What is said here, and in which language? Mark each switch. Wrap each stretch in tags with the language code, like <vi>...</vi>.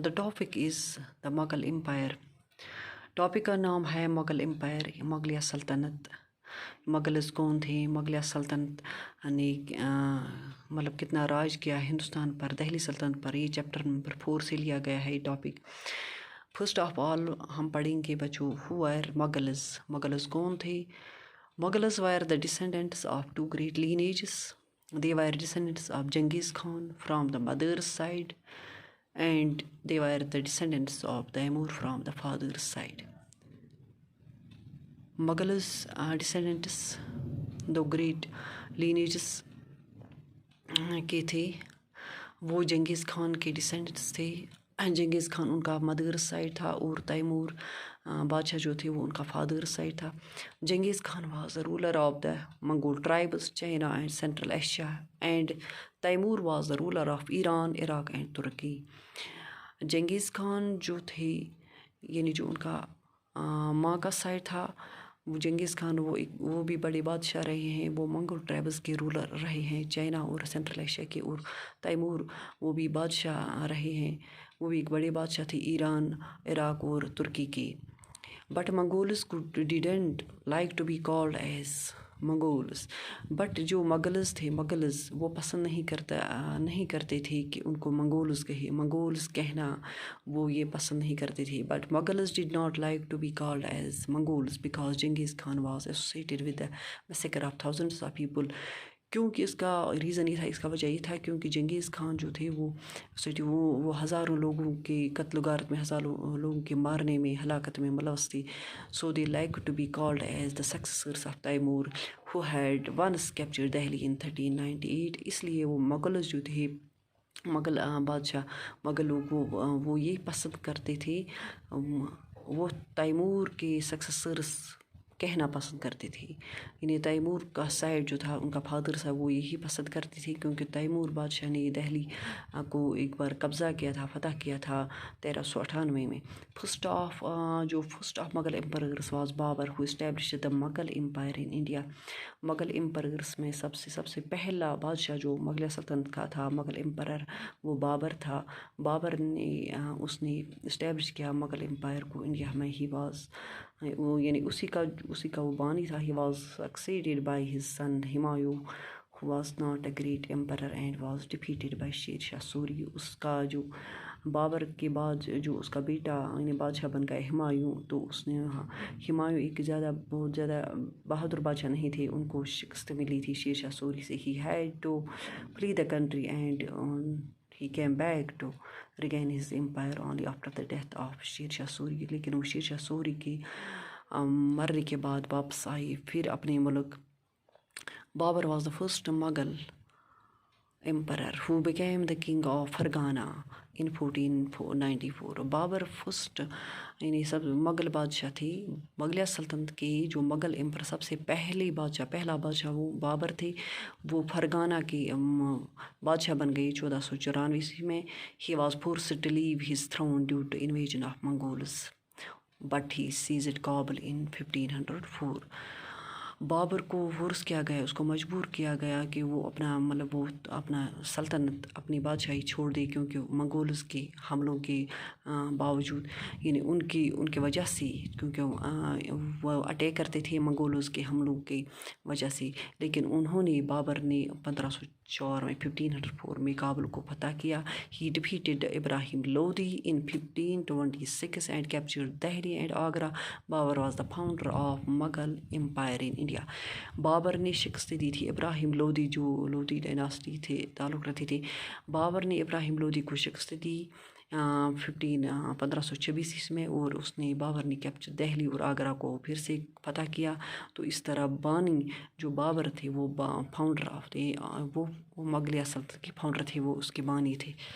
<en>The topic is the Mughal empire.</en> <ur>Topic کا نام ہے مغل امپائر، مغلیہ سلطنت. مغلز کون تھے؟ مغلیہ سلطنت نے مطلب کتنا راج کیا ہندوستان پر، دہلی سلطنت پر. یہ چیپٹر نمبر 4 سے لیا گیا ہے یہ ٹاپک. فرسٹ آف آل ہم پڑھیں گے بچوں</ur> <en>Who are Mughals.</en> <ur>مغلز کون تھے؟</ur> <en>Mughals were the descendants of two great lineages. They were descendants of Genghis Khan from the mother's side, and they were the descendants of Taimur from the father's side.</en> <ur>Mughals descendants do great lineages کے تھے. وہ جنگیز خان کے descendants تھے. جنگیز خان ان کا mother side تھا اور Timur بادشاہ جو تھے وہ ان کا فادر سائڈ تھا.</ur> <en>Genghis Khan was the ruler of the Mongol tribes, China and Central Asia, and Timur was the ruler of Iran, Iraq and Turkey.</en> <ur>Genghis Khan جو تھے یعنی جو ان کا ماں کا سائڈ تھا، وہ جنگیز خان وہ بھی بڑے بادشاہ رہے ہیں. وہ منگول ٹرائبز کے رولر رہے ہیں، چائنا اور سینٹرل ایشیا کے. اور تیمور وہ بھی بادشاہ رہے ہیں، وہ بھی ایک بڑے بادشاہ تھے ایران، عراق اور ترکی کے.</ur> <en>But Mongols didn't like to be called as Mongols.</en> <ur>But جو مغلز تھے، مغلز وہ پسند نہیں کرتے تھے کہ ان کو منگولز کہنا وہ یہ پسند نہیں کرتے تھے.</ur> <en>But Mughals did not like to be called as Mongols because Genghis Khan was associated with the massacre of thousands of people.</en> <ur>کیونکہ اس کا ریزن یہ تھا، اس کا وجہ یہ تھا کیونکہ جنگیز خان جو تھے وہ ہزاروں لوگوں کے قتل و غارت میں، ہزاروں لوگوں کے مارنے میں، ہلاکت میں ملوث تھی.</ur> <en>So they like to be called as the successors of Timur who had once captured Delhi in 1398.</en> <ur>اس لیے وہ مغلز جو تھے، مغل بادشاہ، مغل لوگ وہ یہ پسند کرتے تھے، وہ تیمور کے سکسیسرس کہنا پسند کرتے تھے. یعنی تیمور کا سائڈ جو تھا، ان کا فادر تھا، وہ یہی پسند کرتے تھے کیونکہ تیمور بادشاہ نے دہلی کو ایک بار قبضہ کیا تھا، فتح کیا تھا 1398 میں.</ur> <en>First of Mughal emperors was Babur who established the Mughal empire in India.</en> <ur>Mughal امپررس میں سب سے پہلا بادشاہ جو مغلیہ سلطنت کا تھا، مغل امپرر، وہ بابر تھا. بابر نے اس نے اسٹیبلش کیا مغل امپائر کو انڈیا میں.</ur> <en>he was</en> <ur>وہ یعنی اسی کا وہ بانی تھا.</ur> <en>He was succeeded by his son Humayun who was not a great emperor and was defeated by Sher Shah Suri.</en> <ur>اس کا جو بابر کے بعد جو اس کا بیٹا یعنی بادشاہ بن گیا ہمایوں، تو اس نے ہمایوں ایک بہت زیادہ بہادر بادشاہ نہیں تھے، ان کو شکست ملی تھی شیر شاہ سوری سے.</ur> <en>He had to flee the country and he came back to regain his empire only after the death of Sher Shah Suri.</en> <ur>لیکن وہ شیر شاہ سوری کے مرنے کے بعد واپس آئی پھر اپنے ملک.</ur> <en>Babur was the first Mughal emperor who became the king of Fargana in 1494.</en> <ur>Babar first یعنی سب مغل بادشاہ تھے. مغلیہ سلطنت کے جو مغل امپر سب سے پہلا بادشاہ وہ بابر تھے. وہ فرگانہ کے بادشاہ بن گئے 1494 میں.</ur> <en>He was forced to leave his throne due to invasion of Mongols, but he seized Kabul in 1504.</en> <ur>Babar کو فورس کیا گیا، اس کو مجبور کیا گیا کہ وہ اپنا سلطنت، اپنی بادشاہی چھوڑ دے، کیونکہ منگولز کے حملوں کے باوجود یعنی ان کی وجہ سے، کیونکہ وہ اٹیک کرتے تھے منگولز کے حملوں کی وجہ سے. لیکن بابر نے 1504 میں کابل کو فتح کیا.</ur> <en>He defeated Ibrahim Lodi in 1526 and captured Delhi and Agra. Babur was the founder of Mughal Empire in India.</en> <ur>Babar نے شکست دی تھی ابراہیم لودھی، جو لودھی ڈائناسٹی تھے تعلق رکھتے تھے. بابر نے ابراہیم لودھی کو شکست دی 1526 میں، اور بابر نے کیپچر دہلی اور آگرہ کو پھر سے فتح کیا. تو اس طرح بانی جو بابر تھے وہ فاؤنڈر آف وہ مغلیہ سلطنت کے فاؤنڈر تھے، وہ اس کے بانی تھے.</ur>